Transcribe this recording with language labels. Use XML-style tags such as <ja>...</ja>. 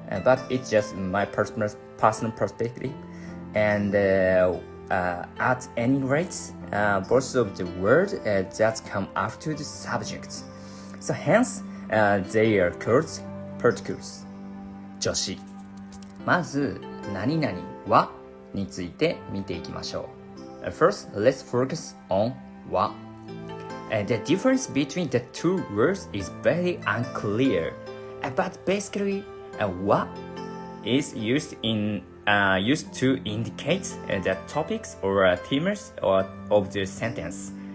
<en>But it's just my personal perspective. And at any rate, both of the words that come after the subject. So hence, they are called particles.</en> <ja>助詞。まず、何々はについて見ていきましょう。</ja> <en>First, let's focus on は。 The difference between the two words is very unclear. But basically, は is used to indicate the topics or themes of the sentence.</en>